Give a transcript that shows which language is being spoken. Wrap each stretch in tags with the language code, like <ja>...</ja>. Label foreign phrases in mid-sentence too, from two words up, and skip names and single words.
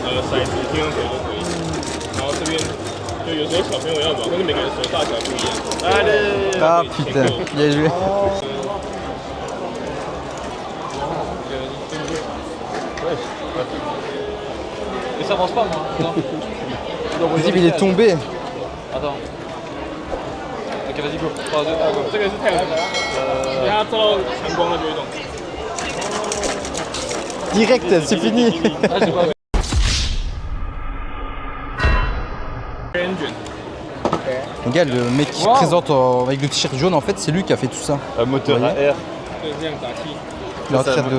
<fr>Ah putain, bien joué. Mais ça avance pas, moi. Non. Il est tombé. Attends. Ok, vas-y,</fr> <en>go. 3, 2, 1, go.</en> <zh>这个是太阳能。等它照到强光了就会动。</zh> <fr>Direct, c'est fini. Ah, j'ai pas vu. Regarde, le mec qui se présente avec le t-shirt jaune, en fait, c'est lui qui a fait tout ça. Un moteur à air. Il est en train de...</fr>